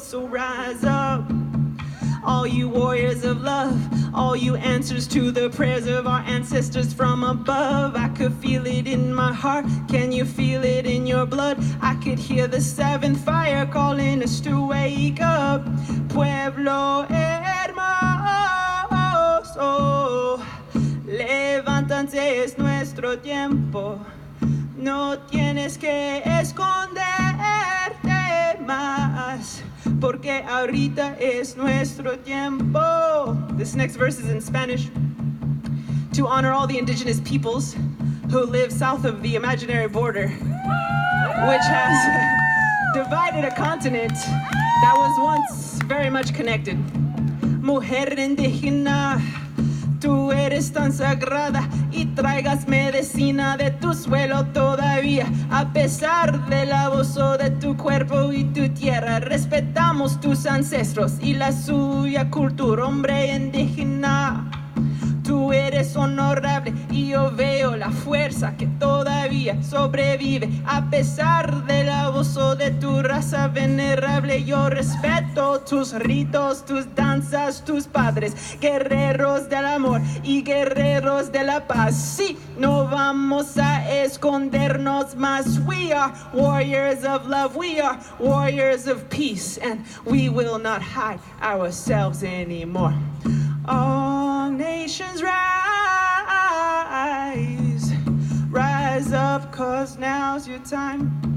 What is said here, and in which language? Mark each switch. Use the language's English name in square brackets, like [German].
[English] So rise up, all you warriors of love, all you answers to the prayers of our ancestors from above. I could feel it in my heart, can you feel it in your blood? I could hear the seventh fire calling us to wake up. [Spanish] Pueblo hermoso, levántate, es nuestro tiempo. No tienes que esconderte más, porque ahorita es nuestro tiempo. [English] This next verse is in Spanish to honor all the indigenous peoples who live south of the imaginary border, which has divided a continent that was once very much connected. [Spanish] Mujer indígena, tú eres tan sagrada y traigas medicina de tu suelo todavía. A pesar del abuso de tu cuerpo y tu tierra, respetamos tus ancestros y la suya cultura, hombre indígena. Tú eres honorable y yo veo la fuerza que todavía sobrevive. A pesar del abuso de tu raza venerable, yo respeto tus ritos, tus danzas, tus padres, guerreros del amor y guerreros de la paz. Sí, no vamos a escondernos más. [English] We are warriors of love, we are warriors of peace, and we will not hide ourselves anymore. All nations rise, rise up, 'cause now's your time.